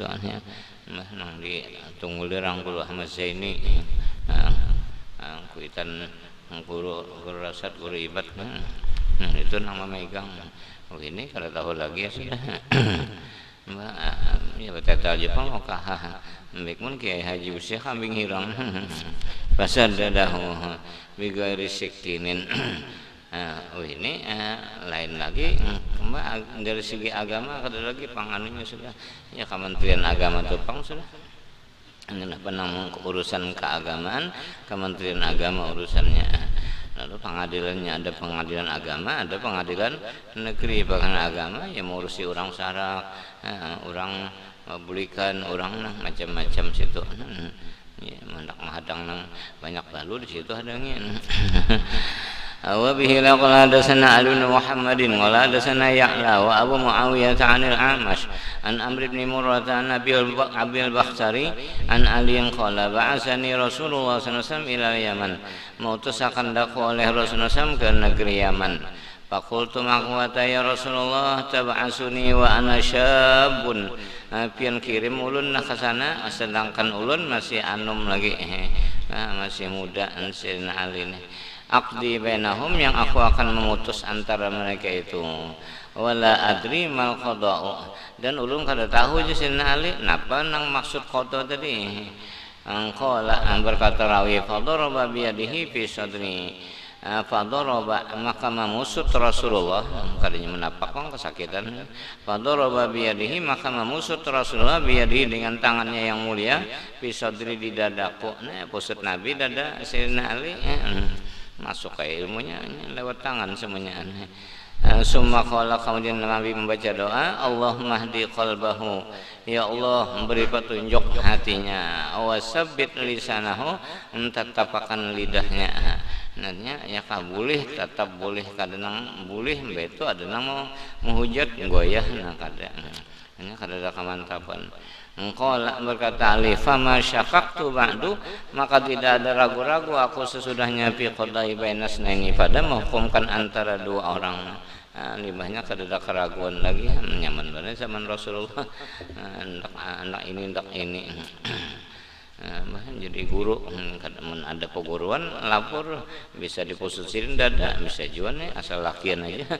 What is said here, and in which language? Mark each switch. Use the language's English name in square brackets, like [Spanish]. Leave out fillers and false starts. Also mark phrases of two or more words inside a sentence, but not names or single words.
[Banjar] Nang di Tunggul Rangkul Ahmad Zaini, kuitan guru rasad, guru ibad, itu nama megang. Oh ini kada tahu lagi ya sudah. Ya beteta aja pang okah. Mbek mun Kiai Haji Usia kambing hirang. [Arabic] فشدده بغير سكين. [Banjar] Oh ini lain lagi. Dari segi agama kada lagi panganunya sudah. [Indonesian] Ya Kementerian Agama Tupang sudah. Inilah penang urusan keagamaan, Kementerian Agama urusannya. Lalu pengadilannya ada pengadilan agama, ada pengadilan negeri. Bahkan agama yang mengurusi orang sarak, orang bulikan, orang macam-macam situ. [Banjar] Ya, menghadang nang banyak lalu di situ adanya. [Arabic] وبه قال حدثنا علي بن محمد قال حدثنا يعلى وأبو معاوية عن الأعمش عن عمرو بن مرة عن أبي البختري عن علي قال بعثني رسول الله صلى الله عليه وسلم إلى اليمن, [Indonesian] mautus akan daku oleh Rasulullah SAW ke negeri Yaman. [Arabic] فقلت يا رسول الله تبعثني وأنا شاب, [Banjar] pian kirim ulun nak ke sana sedangkan ulun masih anum lagi, masih muda. [Indonesian] Sayyidina Ali ini [Arabic] أقضي بينهم, [Indonesian] yang aku akan memutus antara mereka itu. [Arabic] ولا أدري ما القضاء, [Banjar] dan ulun kada tahu je Sayyidina Ali napa nang maksud qada tadi. [Arabic] قال [Indonesian] berkata rawi, [Arabic] فضرب بيده في صدري, [Indonesian] fadaraba, maka memusut Rasulullah, kadanya menapak kesakitan. [Arabic] فضرب بيده, [Indonesian] maka memusut Rasulullah [Arabic] بيده, [Indonesian] dengan tangannya yang mulia, [Arabic] في صدري, [Indonesian] di dadaku. Nah, pusut Nabi dada Sayyidina Ali. Masuk ke ilmunya lewat tangan semuanya. [Arabic] ثم قال, [Indonesian] kemudian Nabi membaca doa, [Arabic] اللهم اهد قلبه, [Indonesian] ya Allah beri petunjuk hatinya, [Arabic] وثبت لسانه, [Indonesian] tetapkan lidahnya. [Banjar] Nanya ya kabulih tetap boleh kadang boleh beto ada nang menghujat goyah nah kada kamantapan. [Arabic] قال [Indonesian] berkata Ali, [Arabic] فما شككت بعد, [Indonesian] maka tidak ada ragu-ragu aku sesudahnya [Arabic] في قضاء بين اثنين, [Indonesian] pada menghukumkan antara dua orang. [Banjar] Libahnya kada ada keraguan lagi, nyaman banget zaman Rasulullah. Anak ini jadi guru, kadang ada peguruan lapor bisa dipususin dada, bisa jual nih asal lakian aja.